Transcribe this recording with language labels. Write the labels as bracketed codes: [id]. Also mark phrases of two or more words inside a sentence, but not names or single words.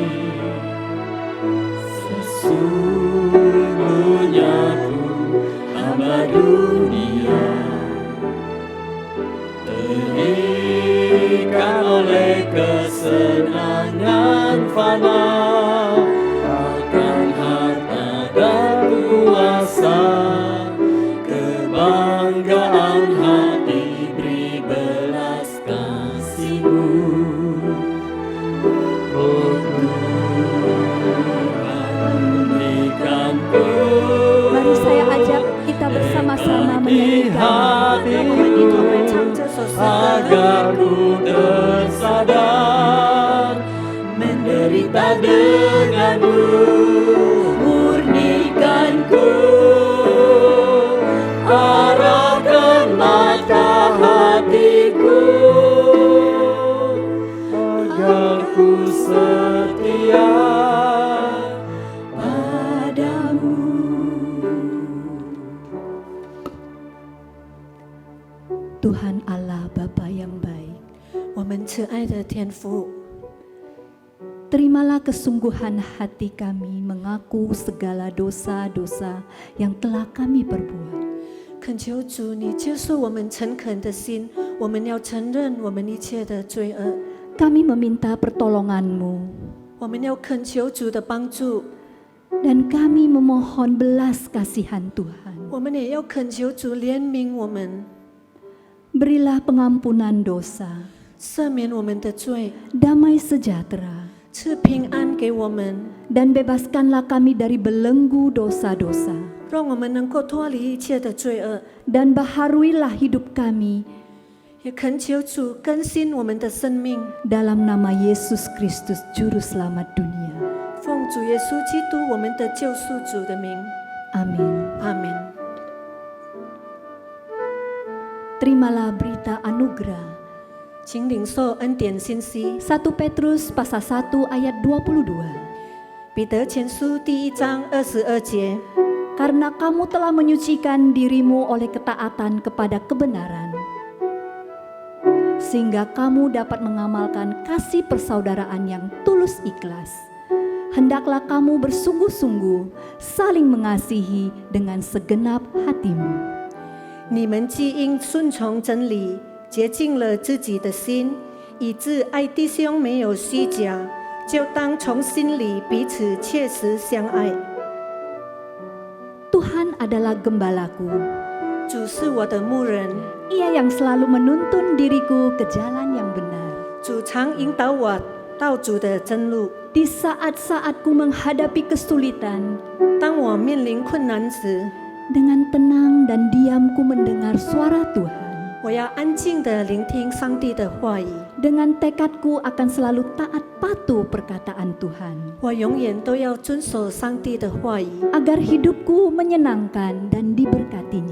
[id] Sesungguhnya ku hamba dunia, terikat oleh kesenangan fana, akan harta dan kuasa, kebanggaan hati beri belas kasih-Mu. Oh Tuhan, berikanku Mari saya ajak kita bersama-sama menyanyikan. [zh] 让我们一同来唱这首诗歌。 [id] agar ku tersadar menderita denganmu, murnikanku, arahkan mata hatiku, agar ku setia padamu. Tuhan Allah Bapa yang baik, [zh] 我们慈爱的天父， [id] terimalah kesungguhan hati kami mengaku segala dosa-dosa yang telah kami perbuat. [zh] 恳求主，你接受我们诚恳的心，我们要承认我们一切的罪恶， [id] Kami meminta pertolongan-Mu [zh] 我们要恳求主的帮助， [id] dan kami memohon belas kasihan Tuhan. [zh] 我们也要恳求主怜悯我们， [id] Berilah pengampunan dosa, [zh] 赦免我们的罪， [id] damai sejahtera, [zh] 赐平安给我们， [id] dan bebaskanlah kami dari belenggu dosa-dosa. [zh] 让我们能够脱离一切的罪恶， [id] dan baharuilah hidup kami [zh] 也恳求主更新我们的生命。 [id] dalam nama Yesus Kristus Juru Selamat dunia. [zh] 奉主耶稣基督我们的救赎主的名， [id] Amin. [zh] 阿门。 [id] Terimalah berita anugerah. [zh] 请领受恩典信息。 [id] 1 Petrus pasal 1 ayat 22. [zh] 彼得前书第1章22节， [id] Karena kamu telah menyucikan dirimu oleh ketaatan kepada kebenaran, sehingga kamu dapat mengamalkan kasih persaudaraan yang tulus ikhlas. Hendaklah kamu bersungguh-sungguh saling mengasihi dengan segenap hatimu. [zh] 你们既因顺从真理，洁净了自己的心，以致爱弟兄没有虚假，就当从心里彼此切实相爱。 [id] Tuhan adalah gembalaku, [zh] 主是我的牧人， [id] Ia yang selalu menuntun diriku ke jalan yang benar. [zh] 主常引导我到主的真路。 [id] Di saat-saatku menghadapi kesulitan, [zh] 当我面临困难时， [id] dengan tenang dan diamku mendengar suara Tuhan. [zh] 我要安静地聆听上帝的话语。 [id] Dengan tekadku akan selalu taat patuh perkataan Tuhan, [zh] 我永远都要遵守上帝的话语， [id] agar hidupku menyenangkan dan diberkatinya.